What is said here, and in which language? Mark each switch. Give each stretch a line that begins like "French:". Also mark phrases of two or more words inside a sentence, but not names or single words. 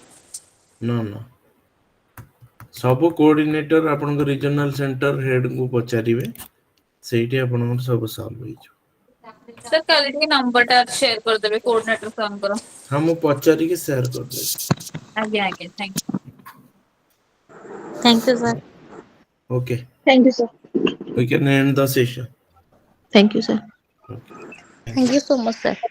Odia: ନା ନା, ସବୁ କୋଅର୍ଡିନେଟର ଆପଣଙ୍କ
English: regional centre
Odia: ହେଡଙ୍କୁ ପଚାରିବେ, ସେଇଠି ଆପଣଙ୍କର ସବୁ ସଲ୍ଭ ହେଇଯିବ। ସାର୍ କାଲି ଟିକେ ନମ୍ବର ଟା ସେୟାର କରିଦେବେ କୋଅର୍ଡିନେଟର ସାରଙ୍କର। ହଁ, ମୁଁ ପଚାରିକି ସେୟାର କରିଦେବି। ଆଜ୍ଞା ଆଜ୍ଞା,
English: thank you. thank you
Odia: ସାର୍। Okay,
English: thank you sir. we can end the session. thank you sir. Okay, thank thank you so much sir.